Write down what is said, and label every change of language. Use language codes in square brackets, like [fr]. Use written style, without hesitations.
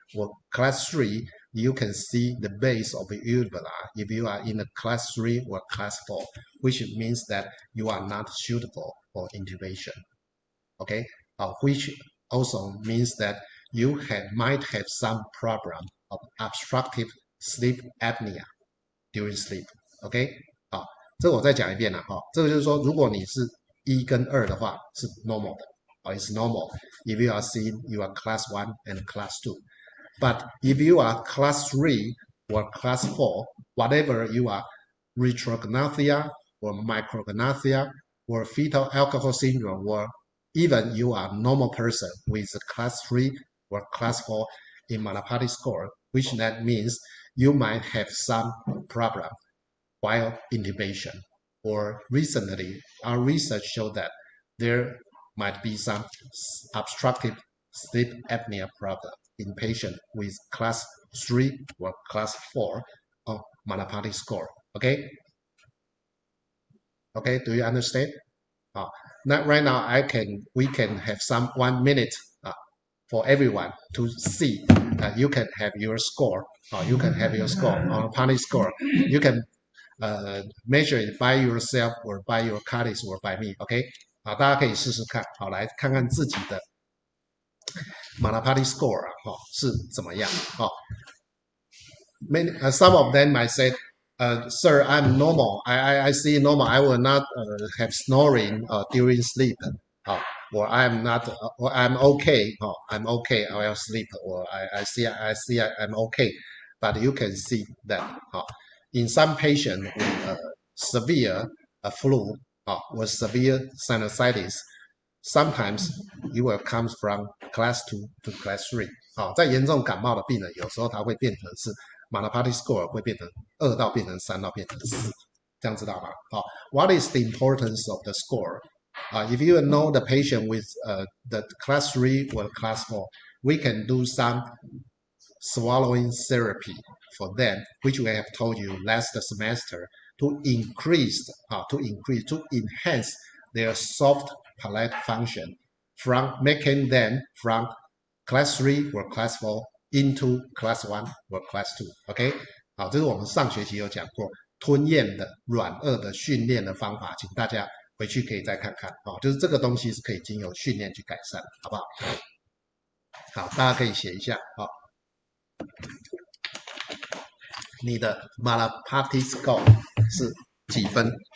[en] Or class 3, you can see the base of the uvula if you are in the class 3 or class 4, which means that you are not suitable for intubation. Okay, which also means that you might have some problem of obstructive sleep apnea during sleep. [zh] OK， 好，这个我再讲一遍了哈。这个就是说，如果你是1跟2的话，是 normal 的。 [en] It's normal if you are seeing you are class 1 and class 2. But if you are class 3 or class 4, whatever you are, retrognathia or micrognathia or fetal alcohol syndrome, or even you are a normal person with a class 3 or class 4 in Malaparte score, which that means you might have some problem while intubation. Or recently, our research showed that there might be some obstructive sleep apnea problem in patients with class 3 or class 4 of Malaparte score. Okay? Okay, do you understand? Now, right now, we can have some 1 minute for everyone to see. You can have your score. You can have your score on Malaparte score. You can measure it by yourself or by your colleagues or by me. Okay? [zh] 好，大家可以试试看，好，来看看自己的 Malaparte score 是怎么样。 [en] Some of them might say, "Sir, I'm normal. I see normal. I will not have snoring during sleep. Or I'm not. Or I'm okay. I'm okay. I will sleep. Or I see I'm okay." But you can see that in some patients with severe flu or severe sinusitis, sometimes you will come from class 2 to class 3. [zh] 在严重感冒的病人，有时候它会变成是 Malaparte score 会变成2到变成3到变成4，这样知道吗？ [en] What is the importance of the score? If you know the patient with the class 3 or class 4, we can do some swallowing therapy for them, which we have told you last semester, to enhance their soft palate function, from making them from class 3 or class 4 into class 1 or class 2. [zh] OK， 好，这是我们上学期有讲过吞咽的软腭的训练的方法，请大家回去可以再看看就是这个东西是可以经由训练去改善，好不好？好，大家可以写一下你的 Malaparte score 是几分？